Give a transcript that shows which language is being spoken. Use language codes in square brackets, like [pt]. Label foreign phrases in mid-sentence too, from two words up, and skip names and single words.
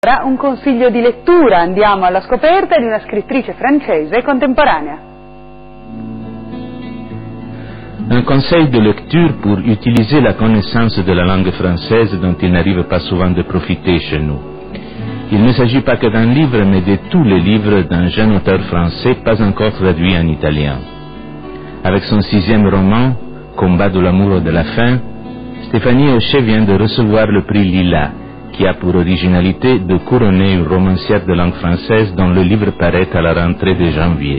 [it] Un consiglio di lettura, andiamo alla scoperta di una scrittrice francese contemporanea. [fr] Un conseil de lecture pour utiliser la connaissance de la langue française dont il n'arrive pas souvent de profiter chez nous. Il ne s'agit pas que d'un livre, mais de tous les livres d'un jeune auteur français pas encore traduit en italien. Avec son 6e roman, Combat de l'amour et de la faim, Stéphanie Hochet vient de recevoir le prix Lila, qui a pour originalité de couronner une romancière de langue française dont le livre paraît à la rentrée de janvier.